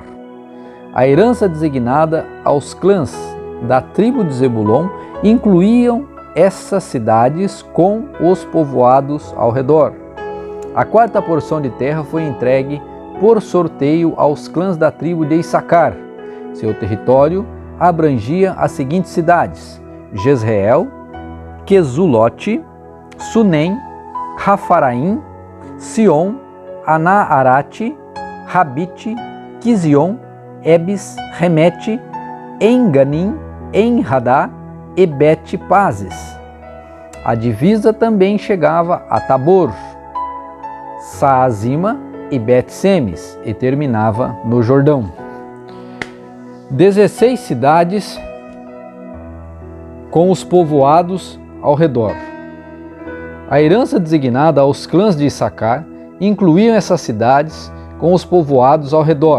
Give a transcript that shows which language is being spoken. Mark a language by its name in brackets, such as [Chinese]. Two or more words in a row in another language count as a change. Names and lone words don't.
[Portuguese] A herança designada aos clãs da tribo de Zebulon incluíam essas cidades com os povoados ao redor. A quarta porção de terra foi entregue por sorteio aos clãs da tribo de Issacar. Seu território abrangia as seguintes cidades: Jezreel, Quesulote, Sunem, Rafaraim, Sion, Anaarate, Rabite, Quizion, Ebes, Remete, Enganim, Enradá e Bet-Pazes. A divisa também chegava a Tabor. Saazima e Bet-Semes, e terminava no Jordão. 16 cidades com os povoados ao redor. A herança designada aos clãs de Issacar incluía essas cidades com os povoados ao redor.